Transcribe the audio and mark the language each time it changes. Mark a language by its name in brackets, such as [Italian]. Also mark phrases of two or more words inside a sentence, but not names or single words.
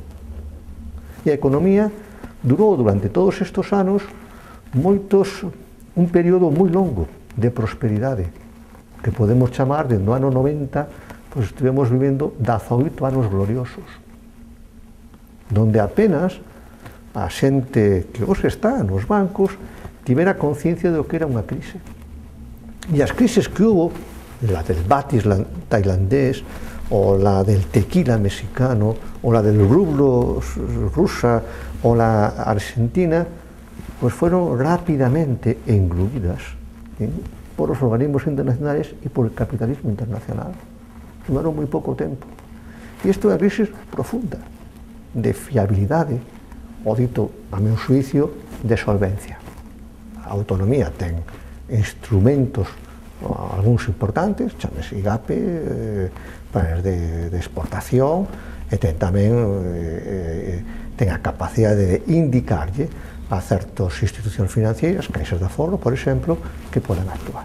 [Galician] E a economía durou durante todos estes anos un período moi longo de prosperidade, que podemos chamar, dende o ano 90, pois estivemos vivendo 18 anos gloriosos, donde apenas a xente que hoxe está nos bancos tivera conciencia do que era unha crise. E as crises [Spanish] que hubo, la del batis tailandés, o la del tequila mexicano, o la del rublo rusa, o la argentina, pues fueron rápidamente engluidas por los organismos internacionales y por el capitalismo internacional. Tomaron muy poco tiempo. Y esto [Galician] é unha crisis profunda, de fiabilidade, o dito, a meu xuicio, de solvencia. A autonomía ten instrumentos, algúns importantes, chamese IGAPE, planes de exportación, e ten tamén ten a capacidade de indicarlle a certas institucións financeiras, caixas de aforro, por exemplo, que poden actuar.